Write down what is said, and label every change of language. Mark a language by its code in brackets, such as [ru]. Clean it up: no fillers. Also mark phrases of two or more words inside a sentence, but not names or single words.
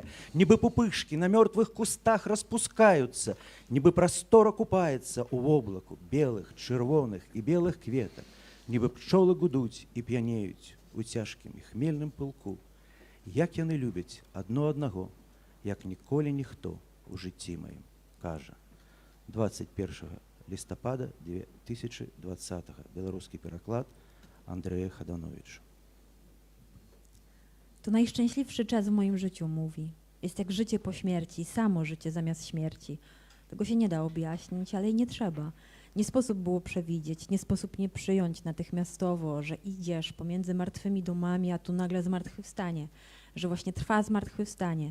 [be] Нібы пупышкі на мёртвых кустах распускаюцца, нібы прастора купаецца ў воблаку белых, чырвоных і белых кветак, нібы пчолы гудуць і п'янеюць у цяжкім і хмельным пылку. Як яны любяць адно аднаго, як ніколі ніхто у жыцці маім, кажа. 21 лістапада 2020. Беларускі пераклад Андрэя Хадановича. [pl] To najszczęśliwszy czas w moim życiu, mówi. Jest jak życie po śmierci, samo życie zamiast śmierci. Tego się nie da objaśnić, ale i nie trzeba. Nie sposób było przewidzieć, nie sposób nie przyjąć natychmiastowo, że idziesz pomiędzy martwymi domami, a tu nagle zmartwychwstanie, że właśnie trwa zmartwychwstanie.